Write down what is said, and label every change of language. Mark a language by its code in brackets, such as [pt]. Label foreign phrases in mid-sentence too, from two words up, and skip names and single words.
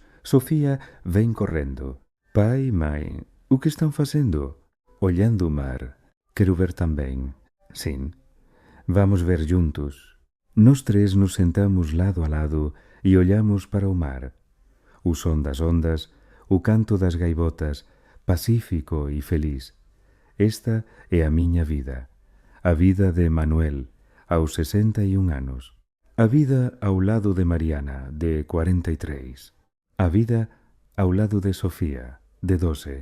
[pt] Sofía vem correndo. Pai e mãe, o que estão fazendo? Olhando o mar. Quero ver também. Sim. Vamos ver juntos. Nós três nos sentamos lado a lado e olhamos para o mar. O som das ondas, o canto das gaivotas, pacífico e feliz. Esta é a miña vida. A vida de Manuel, aos 61 anos. A vida ao lado de Mariana, de 43. A vida ao lado de Sofía, de 12.